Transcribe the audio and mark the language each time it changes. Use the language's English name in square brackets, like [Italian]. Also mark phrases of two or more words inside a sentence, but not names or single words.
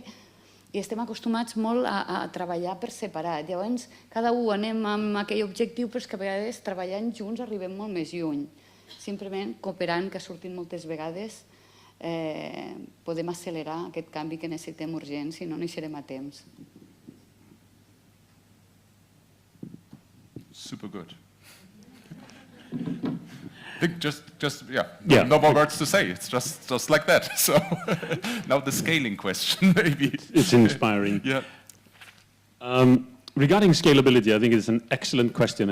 [Catalan] I estem acostumats molt a treballar per separat. Llavors, cada un anem amb aquell objectiu, però és que a vegades treballant junts arribem molt més lluny. Simplement cooperant, que ha sortit moltes vegades, podem accelerar aquest canvi que necessitem urgent, si no, no hi serem a temps. [English] Super good. I think no more words to say. It's just like that. So now the scaling question, maybe. It's inspiring. Yeah. Regarding scalability, I think it's an excellent question.